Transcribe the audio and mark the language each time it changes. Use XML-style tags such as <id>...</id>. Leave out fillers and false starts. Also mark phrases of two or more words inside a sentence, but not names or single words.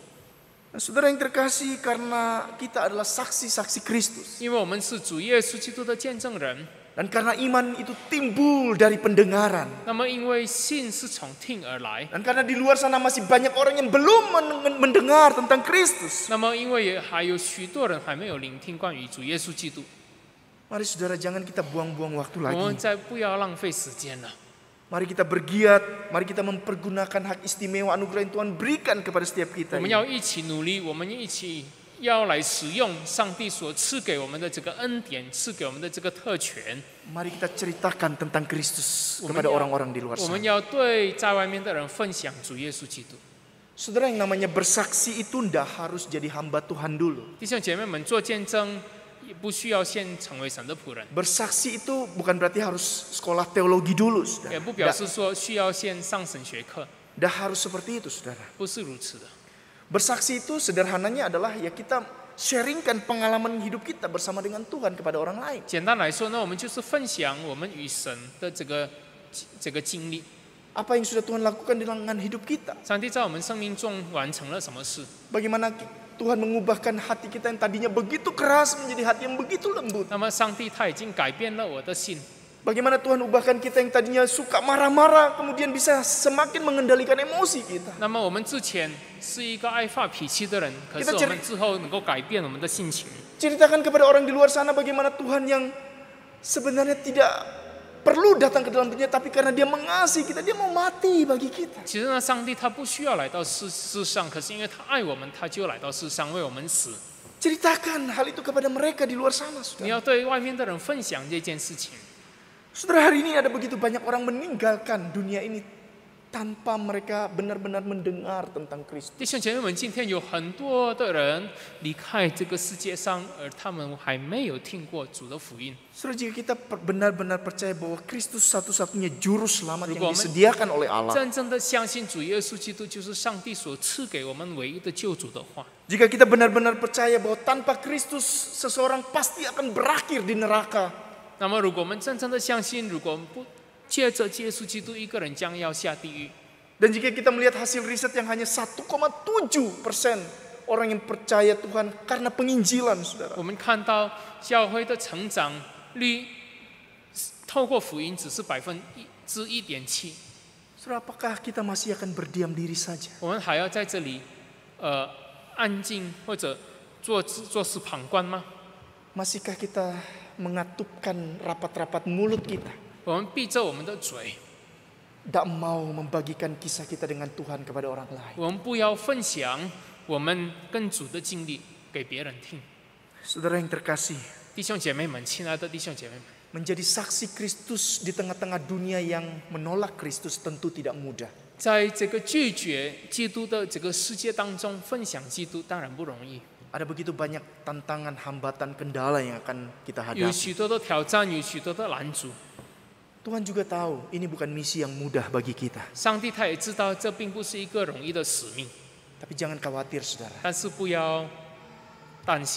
<id>Nah, saudara yang terkasih, karena kita adalah saksi-saksi Kristus.</id> <zh>因为我们是主耶稣基督的见证人，</zh> <id>Dan karena iman itu timbul dari pendengaran.</id> <zh>那么因为信是从听而来，</zh> <id>Dan karena di luar sana masih banyak orang yang belum mendengar tentang Kristus.</id> <zh>那么因为也还有许多人还没有聆听关于主耶稣基督，</zh> <id>Mari saudara, jangan kita buang-buang waktu</id> <zh>我们</zh> <id>lagi.</id> <zh>再不要浪费时间了。</zh> <id>Mari kita bergiat, mari kita mempergunakan hak istimewa anugerah yang Tuhan berikan kepada setiap</id> <zh>我</zh> <id>kita</id> <zh>们</zh> <id>ini.</id> <zh>要一起努力，我们一起要来使用上帝所赐给我们的这个恩典，赐给我们的这个特权。</zh> <id>Mari kita ceritakan tentang Kristus</id> <zh>我们</zh> <id>kepada</id> <zh>要</zh> <id>orang-orang di luar</id> <zh>我们</zh> <id>sana.</id> <zh>要对在外面的人分享主耶稣基督。</zh> <id>Saudara, yang namanya bersaksi itu ndak harus jadi hamba Tuhan dulu.</id> <zh>弟兄姐妹们，做见证也不需要先成为神的仆人，</zh> <id>Bersaksi itu bukan berarti harus sekolah teologi dulu,</id> <zh>也</zh> <id>saudara.</id> <zh>不表示说需要先上神学课，</zh> <id>Ndak harus seperti itu, saudara.</id> <zh>不是如此的。</zh> <id>Bersaksi itu sederhananya adalah ya kita sharingkan pengalaman hidup kita bersama dengan Tuhan kepada orang lain.</id> <zh>简单来说呢，我们就是分享我们与神的这个经历。</zh> <id>Apa yang sudah Tuhan lakukan dengan hidup kita?</id> <zh>上帝在我们生命中完成了什么事？</zh> <id>Bagaimana Tuhan mengubahkan hati kita yang tadinya begitu keras menjadi hati yang begitu lembut.</id> <zh>那么上帝他已经改变了我的心。</zh> <id>Bagaimana Tuhan ubahkan kita yang tadinya suka marah-marah kemudian bisa semakin mengendalikan emosi kita.</id> <zh>那么我们之前是一个爱发脾气的人，可是我们之后能够改变我们的性情。</zh> <id>Ceritakan kepada orang di luar sana bagaimana Tuhan yang sebenarnya tidak perlu datang ke dalam dunia, tapi karena dia mengasihi kita, dia mau mati bagi kita.</id> <zh>其实呢，上帝他不需要来到世上，可是因为他爱我们，他就来到世上为我们死。</zh> <id>Ceritakan hal itu kepada mereka di luar sana,</id> <zh>你</zh> <id>saudara.</id> <zh>要对外面的人分享这件事情。</zh> <id>Saudara, hari ini ada begitu banyak orang meninggalkan dunia ini tanpa mereka benar-benar mendengar tentang Kristus.</id> <zh>弟兄姐妹们，今天有很多的人离开这个世界上，而他们还没有听过主的福音。</zh> <id>Saudara, jika kita benar-benar percaya bahwa Kristus satu-satunya juru selamat yang</id> <zh>如果我们</zh> <id>disediakan oleh Allah.</id> <zh>真正的相信主耶稣基督就是上帝所赐给我们唯一的救主的话，</zh> <id>Jika kita benar-benar percaya bahwa tanpa Kristus seseorang pasti akan berakhir di neraka.</id> <zh>那么如果我们真正的相信，如果我们不借着耶稣基督一个人将要下地狱，</zh> <id>Dan jika kita melihat hasil riset yang hanya 1,7% orang yang percaya Tuhan karena penginjilan, saudara.</id> <zh>我们看到教会的成长率透过福音只是1.7%，</zh> <id>Saudara, apakah kita masih akan berdiam diri saja?</id> <zh>我们还要在这里安静或者坐视旁观吗？</zh> <id>Masihkah kita mengatupkan rapat-rapat mulut kita?</id> <zh>我们闭着我们的嘴，</zh> <id>Tak mau membagikan kisah kita dengan Tuhan kepada orang lain.</id> <zh>我们不要分享我们跟主的经历给别人听。</zh> <id>Saudara yang terkasih,</id> <zh>弟兄姐妹们，亲爱的弟兄姐妹们，</zh> <id>menjadi saksi Kristus di tengah-tengah dunia yang menolak Kristus tentu tidak mudah.</id> <zh>在这个拒绝基督的这个世界当中，分享基督当然不容易，</zh> <id>Ada begitu banyak tantangan, hambatan, kendala yang akan kita</id> <zh>有</zh> <id>hadapi.</id> <zh>许多的挑战，有许多的拦阻。</zh> <id>Tuhan juga tahu ini bukan misi yang mudah bagi kita.</id> <zh>上帝他也知道这并不是一个容易的使命，</zh> <id>Tapi jangan khawatir, saudara.</id> <zh>但是不要担心，</zh>